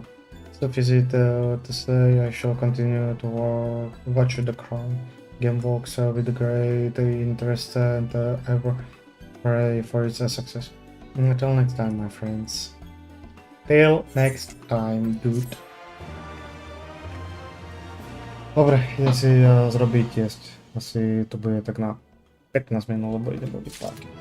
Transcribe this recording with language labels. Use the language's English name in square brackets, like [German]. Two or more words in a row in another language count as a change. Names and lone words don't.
[English] Suffice it to say, I shall continue to watch the crown. Game walks with great interest and ever pray for its success. Until next time, my friends. Till next time, dude. [Slovak] Dobre, idem si zrobiť jesť. Asi to bude tak na 15 minút, lebo idem robiť párky.